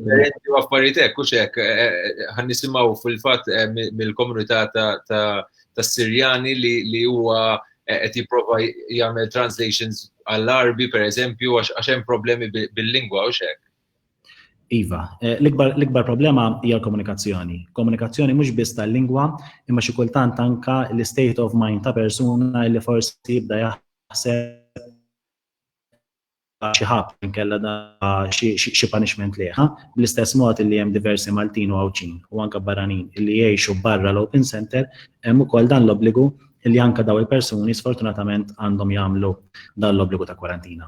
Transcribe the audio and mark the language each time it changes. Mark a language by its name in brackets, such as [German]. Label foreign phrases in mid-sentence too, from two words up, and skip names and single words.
[Maltese] affarijiet hekk hux hekk ħan nisimgħu fil-fatt mill-komunità tas-Sirjani li huwa qed jipprova jagħmel translations għall-Arbi pereżempju għax hemm problemi bil-lingwa u hekk. Iva, l-ikbar problema hija l-komunikazzjoni. Komunikazzjoni mhux biss tal-lingwa, imma xi kultant anke l- [English] state of mind [Maltese] ta' persuna li forsi jibda jaħseb xi ħabb inkella xi punishment liha. Bl-istess mod li hemm diversi Maltin u Għawċin u anke barranin li jgħixu barra l-Open Center, hemm ukoll dan l-obbligu illi anke daw il-persuni sfortunatament għandhom jagħmlu dan l-obbligu ta' kwarantina.